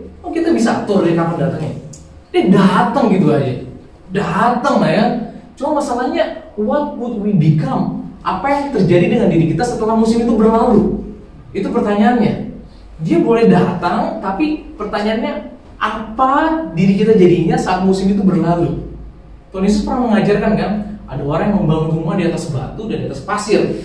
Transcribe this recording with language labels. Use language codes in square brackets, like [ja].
[id] Oh, kita bisa atur dia kapan datangnya. Dia datang gitu aja. Datang lah ya. Cuma masalahnya, [en] what would we become? [id] Apa yang terjadi dengan diri kita setelah musim itu berlalu? Itu pertanyaannya. Dia boleh datang, tapi pertanyaannya, apa diri kita jadinya saat musim itu berlalu? Tuhan Yesus pernah mengajarkan kan, ada orang yang membangun rumah di atas batu dan di atas pasir.